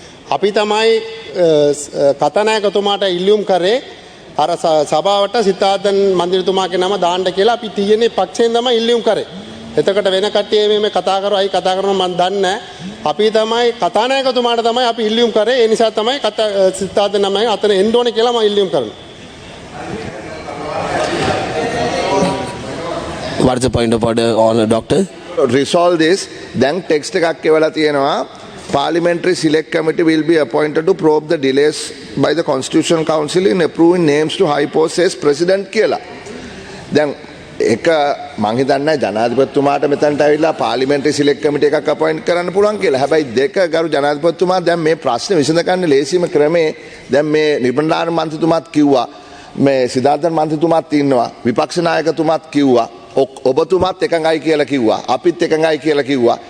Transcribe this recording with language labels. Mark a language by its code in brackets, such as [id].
[si] අපි තමයි කතානායකතුමාට ඉල්ලුම් කරේ අර සභාවට සිතාර්ථන් මන්ත්‍රීතුමාගේ නම දාන්න කියලා අපි TNA පක්ෂයෙන් තමයි ඉල්ලුම් කරේ. එතකොට වෙන කට්ටිය මේ කතා කරවයි කතා කරනවා මම දන්නේ නැහැ. අපි තමයි කතානායකතුමාට තමයි අපි ඉල්ලුම් කරේ. ඒ නිසා තමයි සිතාර්ථන් නමයි අතන එන්න ඕනේ කියලා මම ඉල්ලුම් කරනවා. [en] What is the point of order on doctor? Resolve this. [si] දැන් ටෙක්ස්ට් එකක් එවලා තියෙනවා. [en] Parliamentary Select Committee will be appointed to probe the delays by the Constitutional Council in approving names to high posts as President [si] කියලා. දැන් එක මං හිතන්නේ ජනාධිපතිතුමාට මෙතනට ඇවිල්ලා පාර්ලිමේන්ටරි සිලෙක්ට් කමිටි එකක් අපොයින්ට් කරන්න පුළුවන් කියලා. හැබැයි දෙක ගරු ජනාධිපතිතුමා දැන් මේ ප්‍රශ්නේ විසඳගන්න ලේසිම ක්‍රමේ දැන් මේ නිබන්ධාර මන්ත්‍රීතුමාත් කිව්වා මේ සිතාර්ථන් මන්ත්‍රීතුමාත් ඉන්නවා විපක්ෂ නායකතුමාත් කිව්වා ඔබතුමාත් එකඟයි කියලා කිව්වා අපිත් එකඟයි කියලා කිව්වා.